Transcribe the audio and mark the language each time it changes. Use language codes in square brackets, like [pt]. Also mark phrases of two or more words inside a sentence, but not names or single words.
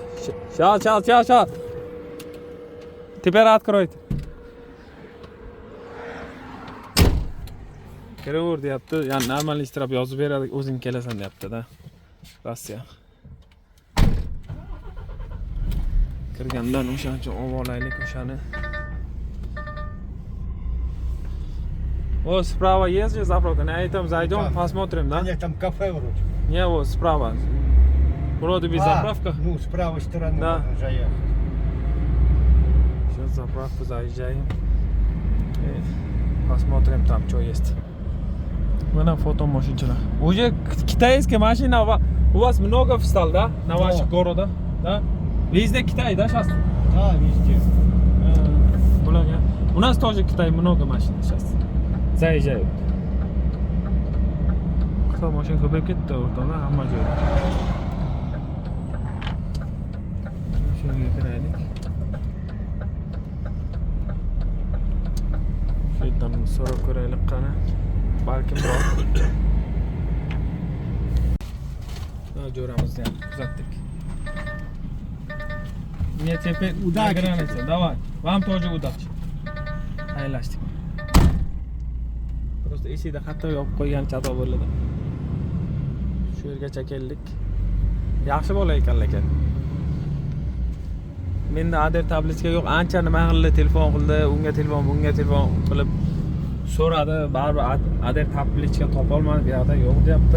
[ru] Shal. Teper откройте. [uz] Kiraver deyapti. Ya'ni normal shtraf yozib beradi, o'zing kelasan deyapti-da. Rossiya. Kirgandan o'shaning uchun olib olaylik o'shani. [ru] Вот справа есть же заправка. На этом зайдем, посмотрим, да? Нет, там кафе вроде. Не, вот справа. Вроде бы заправка. Ну, с правой стороны Да. можно заехать. Сейчас заправку заезжаем. И посмотрим там, что есть. Вон фото машинчина. Уже китайская машина. У вас много встал, да? На ваших городах, да? Везде Китай, да, сейчас? Да, везде. У нас тоже Китай много машин сейчас. Заезжают. Кто машин [uz] ko'payib ketdi o'rtoqlar, hamma joyda. Shunga kiraylik. Shu yerdan so'rab ko'raylik qani. Balkim bor. Jo'ramizni ham kuzatdik. [ru] Мне теперь Удачи граница. Давай. Вам тоже удачи. Xayrlashdik. [uz] Просто eshikda xato yopib qo'ygan chato bo'ldi. Shu yergacha keldik. Yaxshi bola ekan lekin. Menda ader tablitga yo'q, ancha nima qildi, telefon qildi, unga telefon, bunga telefon qilib so'radi, baribir ader tablitga topolmadi, bu yerda yo'q deyapti.